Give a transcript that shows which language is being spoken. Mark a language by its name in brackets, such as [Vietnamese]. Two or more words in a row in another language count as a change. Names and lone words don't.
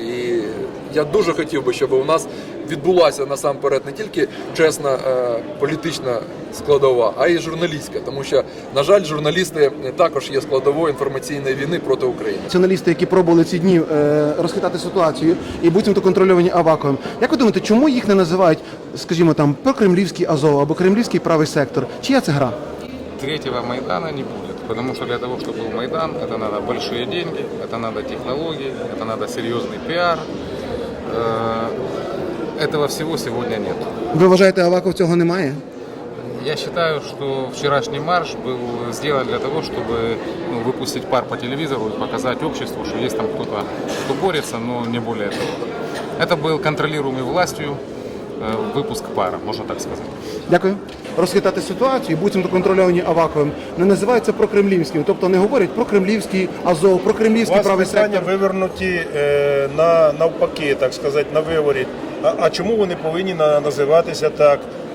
[Ukrainian] І я дуже хотів би, щоб у нас відбулася насамперед не тільки чесна політична складова, а й журналістська. Тому що, на жаль, журналісти також є складовою інформаційної війни проти України. Націоналісти, які пробували ці дні розхитати ситуацію і буцімто контрольовані Аваковим. Як ви думаєте, чому їх не називають, скажімо, там, прокремлівський Азов або кремлівський правий сектор? Чия це гра? [Russian] Третьего Майдана не будет, потому что для того, чтобы был Майдан, это надо большие деньги, это надо технологии, это надо серьезный пиар. Этого всего сегодня нет. [Ukrainian] Ви вважаєте, Аваков цього немає? [Russian] Я считаю, что вчерашний марш был сделан для того, чтобы выпустить пар по телевизору и показать обществу, что есть там кто-то, кто борется, но не более того. Это был контролируемый властью випуск пара, [Ukrainian] можна так сказати. Дякую. Розхитати ситуацію, буцімто контрольовані Аваковим, не називається прокремлівським. Тобто не говорять про кремлівський Азов, про кремлівський правий сектор. У вас питання вивернуті навпаки, так сказати, на виворіт. А чому вони повинні називатися так?